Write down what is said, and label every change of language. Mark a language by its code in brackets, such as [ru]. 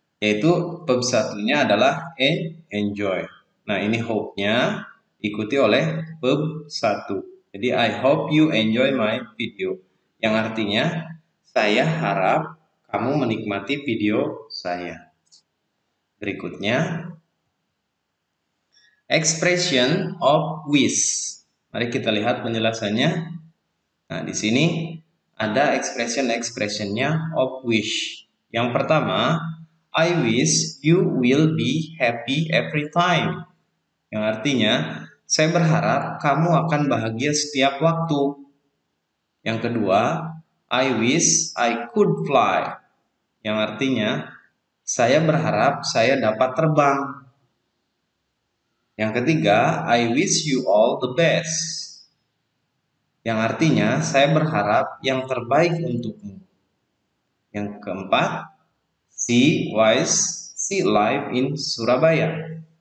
[id] Yaitu verb satunya adalah enjoy. Nah, ini hope-nya diikuti oleh verb 1. Jadi [en] I hope you enjoy my video. [id] Yang artinya saya harap kamu menikmati video saya. Berikutnya [en] expression of wish. [id] Mari kita lihat penjelasannya. Nah, di sini ada expression-expressionnya of wish. Yang pertama, [en] I wish you will be happy every time. [id] Yang artinya, saya berharap kamu akan bahagia setiap waktu. Yang kedua, [en] I wish I could fly. [id] Yang artinya, saya berharap saya dapat terbang. Yang ketiga, [en] I wish you all the best. [id] Yang artinya, saya berharap yang terbaik untukmu. Yang keempat, [en] she live in Surabaya.